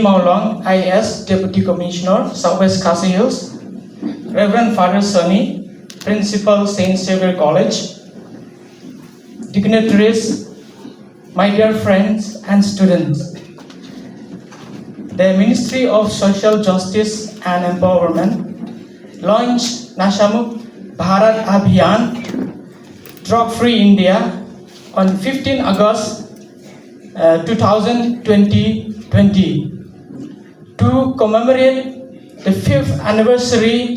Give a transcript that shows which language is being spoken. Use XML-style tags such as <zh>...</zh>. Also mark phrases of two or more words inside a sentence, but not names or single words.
<en>Maulong, IAS Deputy Commissioner, Southwest Khasi Hills, Reverend Father Sunny, Principal St. Xavier'S College, dignitaries, my dear friends and students. The Ministry of Social Justice and Empowerment launched Nashamuk Bharat Abhiyan, Drug Free India on 15 August 2020 to commemorate the 5th anniversary.</en>